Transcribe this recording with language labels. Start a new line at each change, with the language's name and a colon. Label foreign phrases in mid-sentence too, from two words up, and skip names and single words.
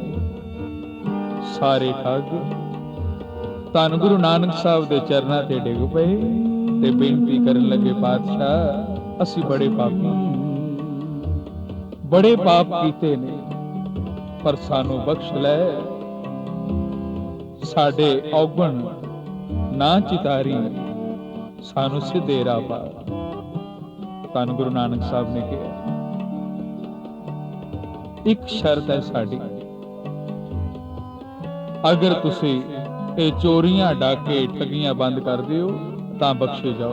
Punjabi: ਸਾਰੇ ਠੱਗ ਧੰਨ ਗੁਰੂ ਨਾਨਕ ਸਾਹਿਬ ਦੇ ਚਰਨਾਂ ਤੇ ਡਿੱਗ ਪਏ ਤੇ ਬੇਨਤੀ ਕਰਨ ਲੱਗੇ, ਪਾਤਸ਼ਾਹ ਅਸੀਂ ਬੜੇ ਪਾਪੀ, ਬੜੇ ਪਾਪ ਕੀਤੇ ਨੇ, ਪਰ ਸਾਨੂੰ ਬਖ਼ਸ਼ ਲੈ, ਸਾਡੇ ਔਗਣ ਨਾ ਚਿਤਾਰੀ, ਸਾਨੂੰ ਸਿੱਧੇ ਰਾਹ ਪਾ। ਧੰਨ ਗੁਰੂ ਨਾਨਕ ਸਾਹਿਬ ਨੇ ਕਿਹਾ, ਇੱਕ ਸ਼ਰਤ ਹੈ ਸਾਡੀ, ਅਗਰ ਤੁਸੀਂ ਇਹ ਚੋਰੀਆਂ, ਡਾਕੇ, ਠੱਗੀਆਂ ਬੰਦ ਕਰ ਦਿਓ ਤਾਂ ਬਖਸ਼ੇ ਜਾਓ।